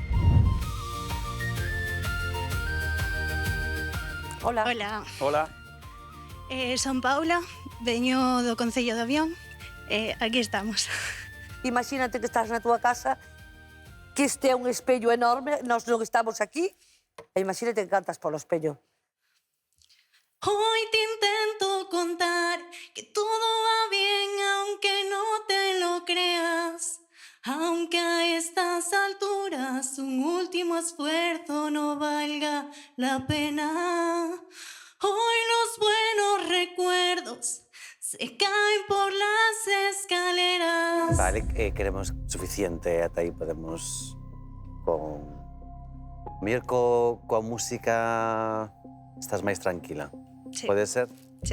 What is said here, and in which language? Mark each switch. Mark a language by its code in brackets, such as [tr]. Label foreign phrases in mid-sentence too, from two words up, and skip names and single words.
[gl] Hola. Hola. Hola. Son Paula, veño do Concello de Avión. Aquí estamos. Imagínate que estás na túa casa, que este é un espello enorme, nós non estamos aquí, e imagínate que cantas polo espello. [es] Hoy te intento contar que todo va bien, aunque no te lo creas. Aunque a estas alturas un último esfuerzo no valga la pena. Hoy los buenos recuerdos se caen por las escaleras. [gl] Vale, queremos suficiente, ata aí podemos con... Mir coa música estás máis tranquila. Sí. Pode ser? Sí.